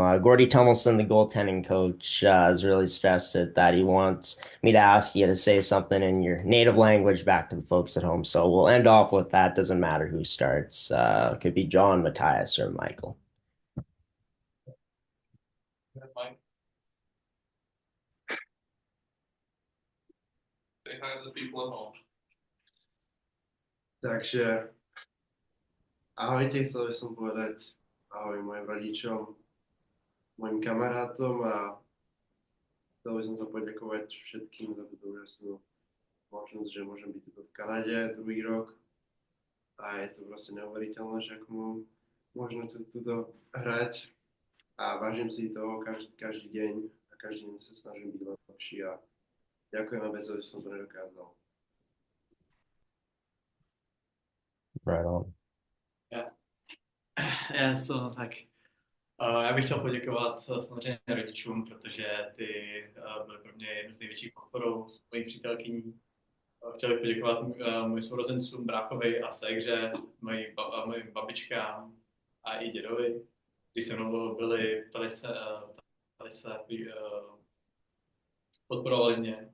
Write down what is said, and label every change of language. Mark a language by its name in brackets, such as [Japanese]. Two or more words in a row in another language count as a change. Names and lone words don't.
[English] Gordie Tumilson, the goaltending coach, has really stressed it that he wants me to ask you to say something in your native language back to the folks at home. So we'll end off with that. Doesn't matter who starts. It could be John, Matthias, or Michael. Say hi to the people at home. [Slovak] Takže ahojte, chcel by som povedať ahoj mojim rodičom, mojim kamarátom a chcel by som sa poďakovať všetkým za túto úžasnú možnosť, že môžem byť tu v Kanade druhý rok a je to proste neuveriteľné, že ako mám možno tuto hrať a vážim si toho každý deň a každý deň sa snažím byť lepší a ďakujem a bez toho, že som to nedokázal. [English] Right on. [Czech] Já jsem tak. Já bych chtěl poděkovat samozřejmě rodičům, protože ty byly pro mě jednou z největších podporou s mojí přítelkyní. Chtěl bych poděkovat mojim sourozencům, bráchovi a ségře, mojim babičkám a i dědovi, kteří se mnou byli, ptali se, podporovali mě.